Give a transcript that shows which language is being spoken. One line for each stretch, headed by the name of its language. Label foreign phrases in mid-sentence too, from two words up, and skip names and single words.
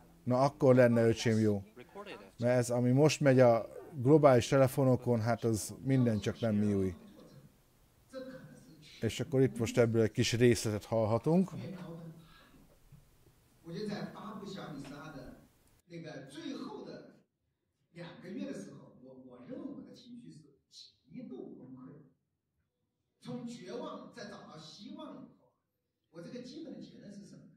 Hungarian: Na akkor lenne, öcsém, jó. Mert ez, ami most megy a globális telefonokon, hát az minden csak nem MIUI. És akkor itt most ebből egy kis részletet hallhatunk.
Chinese: 我觉得在发布小米12的那个最后的2个月的时候，我认为我的情绪是极度崩溃，从绝望再找到希望以后，我这个基本的结论是什么呢？